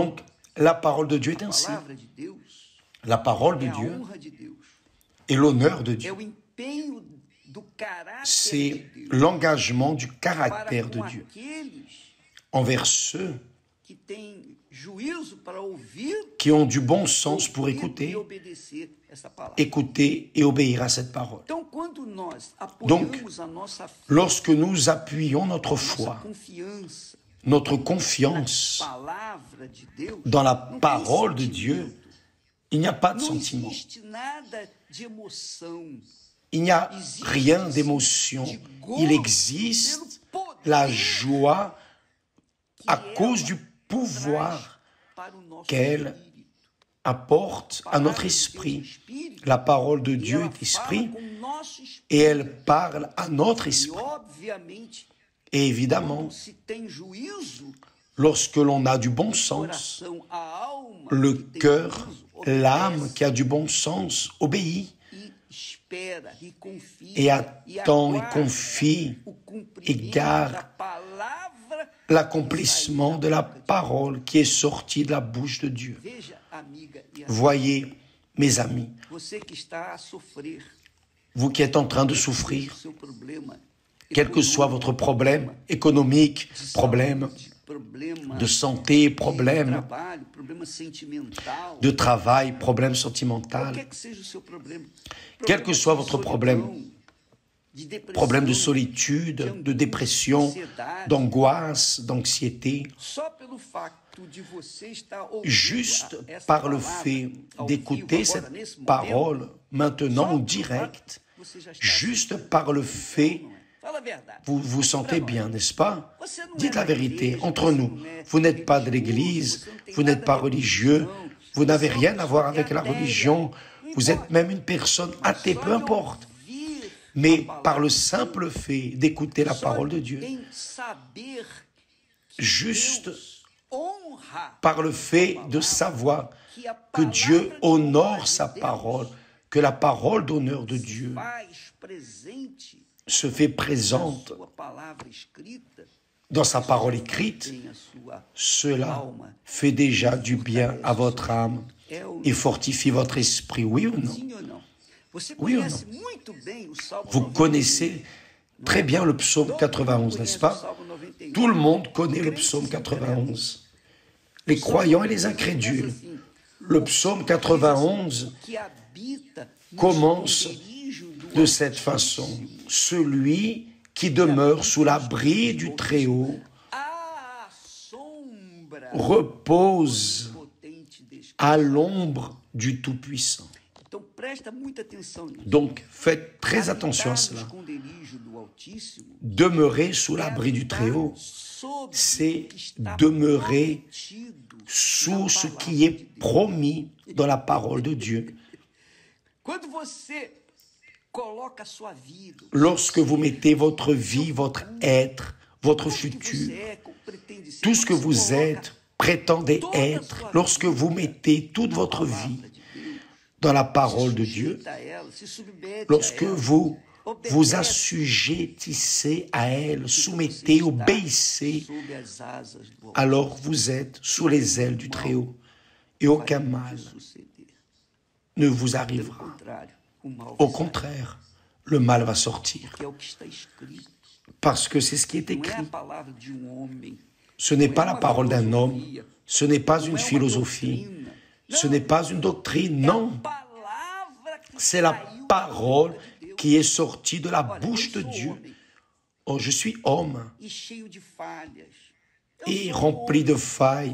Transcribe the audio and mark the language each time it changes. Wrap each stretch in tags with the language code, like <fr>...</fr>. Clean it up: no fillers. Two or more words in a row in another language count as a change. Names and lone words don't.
<fr>Donc, la parole de Dieu est</fr> <pt>A</pt> <fr>ainsi.</fr> <pt>palavra de Deus</pt> <fr>La parole de</fr> <pt>é a</pt> <fr>Dieu</fr> <pt>honra de Deus.</pt> <fr>et l'honneur de</fr> <pt>É</pt> <fr>Dieu.</fr> <pt>o empenho do caráter de</pt> <fr>C'est</fr> <pt>Deus</pt> <fr>l'engagement du</fr> <pt>para</pt> <fr>caractère de</fr> <pt>com</pt> <fr>Dieu</fr> <pt>aqueles</pt> <fr>envers ceux</fr> <pt>que têm juízo para ouvir</pt> <fr>qui ont du bon sens pour</fr> <pt>ouvir</pt> <fr>écouter,</fr> <pt>e obedecer essa palavra.</pt> <fr>écouter et obéir à cette parole.</fr> <pt>Então, quando nós</pt> <fr>Donc,</fr> <pt>apoiamos a nossa fé,</pt> <fr>Lorsque nous appuyons notre</fr> <pt>nossa</pt> <fr>foi,</fr> <pt>confiança</pt> <fr>notre</fr> <pt>na</pt> <fr>confiance</fr> <pt>palavra de Deus,</pt> <fr>dans la</fr> <pt>não tem</pt> <fr>parole de</fr> <pt>sentimento.</pt> <fr>Dieu, il n'y a pas de</fr> <pt>Não</pt> <fr>sentiment.</fr> <pt>existe nada de emoção.</pt> <fr>Il n'y a rien d'émotion. Il existe la joie à cause du pouvoir</fr> <pt>Para o nosso</pt> <fr>qu'elle</fr> <pt>espírito.</pt> <fr>apporte à notre esprit. La parole de</fr> <pt>E</pt> <fr>Dieu</fr> <pt>ela</pt> <fr>est</fr> <pt>fala</pt> <fr>esprit</fr> <pt>com o nosso espírito.</pt> <fr>et elle parle à notre</fr> <pt>E</pt> <fr>esprit.</fr> <pt>obviamente,</pt> <fr>Et évidemment,</fr> <pt>quando se tem juízo,</pt> <fr>lorsque l'on a du bon sens,</fr> <pt>coração, a alma</pt> <fr>le</fr> <pt>que tem</pt> <fr>cœur,</fr> <pt>juízo,</pt> <fr>l'âme</fr> <pt>obedece</pt> <fr>qui a du bon sens obéit</fr> <pt>e espera e confia</pt> <fr>et attend et</fr> <pt>aguarda</pt> <fr>confie</fr> <pt>o cumprimento</pt> <fr>et garde</fr> <pt>da palavra.</pt> <fr>l'accomplissement de la parole qui est sortie de la bouche de Dieu.</fr> <pt>Veja, amiga e amigo,</pt> <fr>Voyez, mes amis,</fr> <pt>você que está a sofrer</pt> <fr>vous qui êtes en train de souffrir,</fr> <pt>seu problema,</pt> <fr>quel que soit votre problème économique, problème</fr> <pt>problema</pt> <fr>de santé,</fr> <pt>de</pt> <fr>problème</fr> <pt>trabalho, problema sentimental,</pt> <fr>de travail, problème sentimental,</fr> <pt>qualquer que seja o seu problema,</pt> <fr>quel que soit votre problème,</fr> <pt>de depressão,</pt> <fr>problème de solitude, de dépression, d'angoisse, d'anxiété,</fr> <pt>só pelo facto de você estar ouvindo</pt> <fr>juste</fr> <pt>essa</pt> <fr>par le</fr> <pt>palavra</pt> <fr>fait</fr> <pt>ao</pt> <fr>d'écouter</fr> <pt>vivo, agora,</pt> <fr>cette</fr> <pt>nesse momento,</pt> <fr>parole maintenant</fr> <pt>só</pt> <fr>en</fr> <pt>pelo</pt> <fr>direct,</fr> <pt>fato, você já está</pt> <fr>juste</fr> <pt>assim.</pt> <fr>par le fait,</fr> <pt>Fala a verdade.</pt> <fr>vous vous sentez bien, n'est-ce pas?</fr> <pt>Você não</pt> <fr>Dites</fr> <pt>é</pt> <fr>la</fr> <pt>da</pt> <fr>vérité</fr> <pt>igreja,</pt> <fr>entre</fr> <pt>você</pt> <fr>nous.</fr> <pt>não é</pt> <fr>Vous n'êtes pas de</fr> <pt>religioso,</pt> <fr>l'Église,</fr> <pt>você não tem</pt> <fr>vous n'êtes</fr> <pt>nada</pt> <fr>pas</fr> <pt>a ver com</pt> <fr>religieux,</fr> <pt>religião,</pt> <fr>vous</fr> <pt>você</pt> <fr>n'avez</fr> <pt>é uma</pt> <fr>rien à voir</fr> <pt>pessoa</pt> <fr>avec la</fr> <pt>ateia.</pt> <fr>religion,</fr> <pt>Não</pt> <fr>vous</fr> <pt>importa.</pt> <fr>êtes même une personne athée,</fr> <pt>Só</pt> <fr>peu de importe.</fr> <pt>ouvir</pt> <fr>Mais</fr> <pt>a palavra</pt> <fr>par le</fr> <pt>de Deus,</pt> <fr>simple fait d'écouter la</fr> <pt>só</pt> <fr>parole de Dieu,</fr> <pt>em saber que</pt> <fr>juste</fr> <pt>Deus honra</pt> <fr>par le fait de savoir</fr> <pt>que a</pt> <fr>que Dieu</fr> <pt>palavra de honra</pt> <fr>honore</fr> <pt>de</pt> <fr>sa</fr> <pt>Deus</pt> <fr>parole, que la parole d'honneur de Dieu</fr> <pt>faz presente</pt> <fr>se fait</fr> <pt>na</pt> <fr>présente</fr> <pt>sua palavra escrita,</pt> <fr>dans sa parole écrite,</fr> <pt>tem a sua</pt> <fr>cela</fr> <pt>alma.</pt> <fr>fait déjà du bien à votre âme</fr> <pt>É ou</pt> <fr>et fortifie votre esprit, oui ou non?</fr> <pt>sim ou não? Você</pt> <fr>Oui ou</fr> <pt>conhece muito bem o Salmo</pt> <fr>Vous</fr> <pt>91.</pt> <fr>connaissez très bien le psaume</fr> <pt>Todo mundo</pt> <fr>91,</fr> <pt>conhece</pt> <fr>n'est-ce</fr> <pt>o</pt> <fr>pas?</fr> <pt>Salmo 91.</pt> <fr>Tout le monde connaît le</fr> <pt>Crentes</pt> <fr>psaume</fr> <pt>e incrédulos.</pt> <fr>91. Les croyants et les incrédules.</fr> <pt>Assim,</pt> <fr>Le psaume 91</fr> <pt>que habita no</pt> <fr>commence</fr> <pt>esconderijo do</pt> <fr>de cette façon. Celui qui demeure sous l'abri du Très-Haut</fr> <pt>à sombra</pt> <fr>repose</fr> <pt>potente descanso.</pt> <fr>à l'ombre du Tout-Puissant.</fr> <pt>Então presta muita atenção nisso.</pt> <fr>Donc faites très attention à</fr> <pt>Habitar no</pt> <fr>cela.</fr> <pt>esconderijo do Altíssimo</pt> <fr>Demeurer sous l'abri du Très-Haut, c'est demeurer sous ce qui est promis dans la parole de Dieu.</fr> <pt>Quando você coloca a sua vida,</pt> <fr>Lorsque vous mettez votre vie, votre être, votre futur, tout ce que vous êtes, prétendez être, lorsque vous mettez toute votre vie dans la parole de Dieu, lorsque vous vous assujettissez à elle, soumettez, obéissez, alors vous êtes sous les ailes du Très-Haut et aucun mal ne vous arrivera. Au contraire, le mal va sortir</fr> <pt>que é o que está escrito.</pt> <fr>parce que c'est ce qui est</fr> <pt>Não é a</pt> <fr>écrit.</fr> <pt>palavra de homem.</pt> <fr>Ce n'est pas la parole d'un homme, ce n'est pas une philosophie, ce n'est pas une doctrine, non. C'est la parole qui est sortie de la bouche de Dieu. Oh, je suis homme et rempli de failles.</fr>